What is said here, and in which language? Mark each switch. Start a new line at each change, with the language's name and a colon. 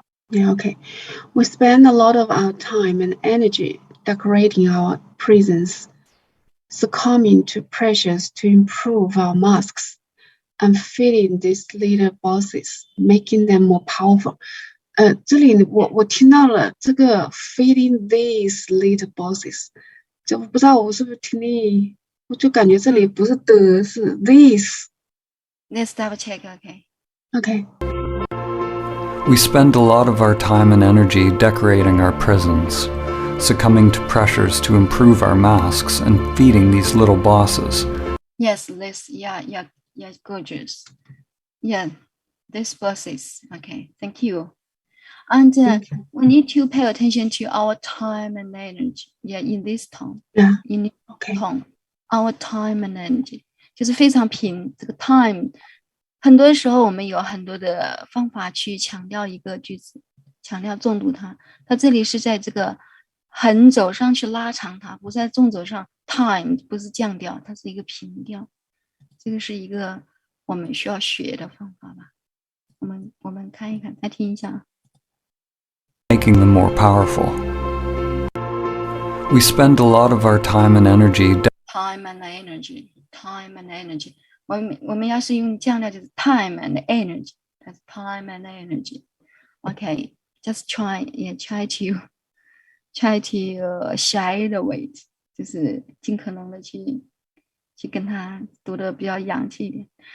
English: Yeah, okay. We spend a lot of our time and energy decorating our prisons, succumbing to pressures to improve our masks, and feeding these little bosses, making them more powerful.
Chinese: 这里我听到了这个
English: feeding these little bosses，
Chinese: 就不知道我是不是听力，我就感觉这里不是的，是 these。
English: Let's double check, okay. Okay. We spend a lot of our time and energy decorating our prisons, succumbing to pressures to improve our masks and feeding these little bosses. Yes, this, yeah, gorgeous. Yeah, this bosses. Okay, thank you. And we need to pay attention to our time and energy. Yeah, in this tone. Yeah. In this Okay. tone, our time and energy
Chinese: 就是非常平。这个 time， 很多时候我们有很多的方法去强调一个句子，强调重读它。它这里是在这个横轴上去拉长它，不是在纵轴上。 time 不是降调，它是一个平调。这个是一个我们需要学的方法吧。我们看一看，再听一下。
English: Making them more powerful. We spend a lot of our time and energy. Time and energy. Time and energy.
Chinese: 我们要是用降调就是
English: time and energy. That's time and energy. Okay, just try to shy the weight.
Chinese: 就是尽可能的去跟他读的比较洋气一点。